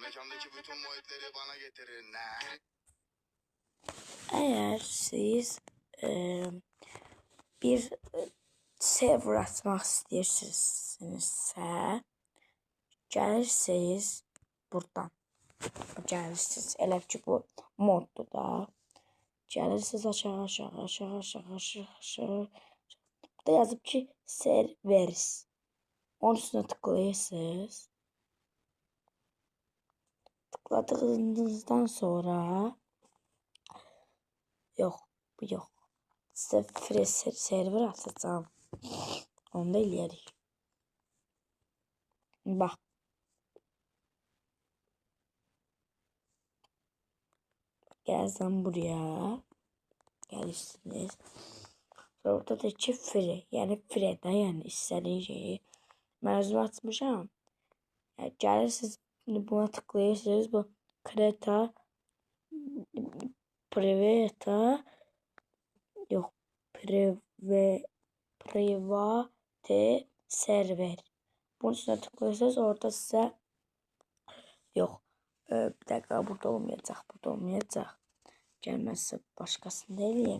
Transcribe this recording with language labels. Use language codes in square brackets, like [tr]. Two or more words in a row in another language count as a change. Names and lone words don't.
[tr] Mekandaki bütün muhitleri bana getirin. [az] eğer siz bir server açmaq istəyirsinizsə, gəlirsiniz buradan. Gəlirsiniz. Elə ki bu moddur da. Gəlirsiniz aşağı. Burada yazıb ki servers. [tr] Onun üstüne tıklayırsınız. Tıkladığınızdan sonra yok. Size free server atacağım. [az] Onu da eləyərik. Bax. Gəlsəm buraya. Gəlirsiniz. Sonra orada da ki free. Yəni free də, yəni istədiyin şeyi. Mən özüm açmışam. Yəni gəlirsiniz, buna tıklayırsınız. Bu Kreta Private yok. [en] Private server. [tr] Bunun üstüne tıklıyorsunuz. Orada size yok. Bir dakika, burada olmayacak. Gelmezse başkasını eləyim.